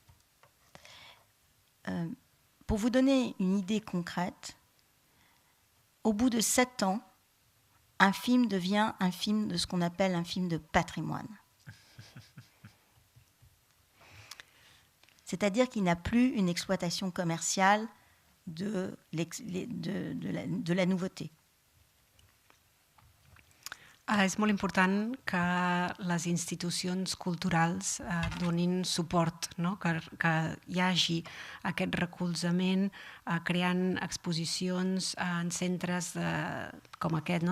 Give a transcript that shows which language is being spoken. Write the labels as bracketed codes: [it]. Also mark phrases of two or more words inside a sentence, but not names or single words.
[fr] Pour vous donner une idée concrète, au bout de 7 ans, un film devient un film de ce qu'on appelle un film de patrimoine. C'est-à-dire qu'il n'a plus une exploitation commerciale de la nouveauté. [ca] És molt important que les institucions culturals donin suport, no? que hi hagi aquest recolzament creant exposicions en centres com aquest, no?